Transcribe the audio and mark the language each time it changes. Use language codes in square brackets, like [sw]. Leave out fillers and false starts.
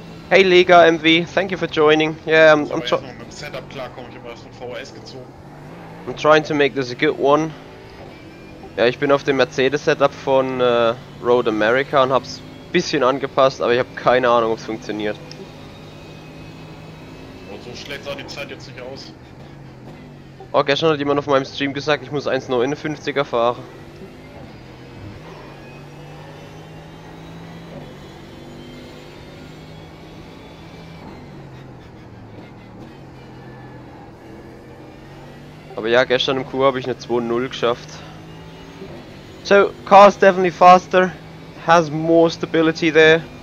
[en] Hey Liga MV, thank you for joining. Yeah, [de] Ich aber erstmal mit dem Setup klarkommen, ich habe erst von VHS gezogen. [en] I'm trying to make this a good one. [de] Ja, ich bin auf dem Mercedes-Setup von Road America und hab's ein bisschen angepasst, aber ich habe keine Ahnung, ob es funktioniert. Und so schlecht sah die Zeit jetzt nicht aus. Oh, gestern hat jemand auf meinem Stream gesagt, ich muss 1,59er fahren. Aber ja, gestern im Q habe ich eine 2.0 geschafft. [en] So, car is definitely faster, has more stability there.